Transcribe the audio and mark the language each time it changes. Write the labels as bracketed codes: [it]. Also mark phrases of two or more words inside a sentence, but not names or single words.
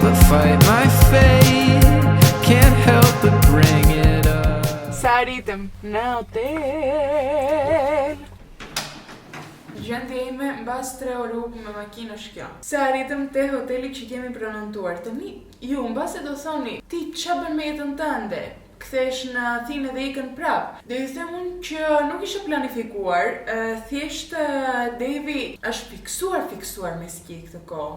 [en] fight my fate, can't help but bring it up. [sq] Sa arritëm në hotel. Gjendja ime mbas 3 orë rrugë me makinë është kjo. Sa arritëm te hoteli që kemi pronontuar. Tani, ju mbase do thoni, ti ç'a bën me jetën tënde? Kthesh në Athinë dhe ikën prap. Do ju them unë që nuk isha planifikuar, thjesht Devi është fiksuar me ski këtë kohë.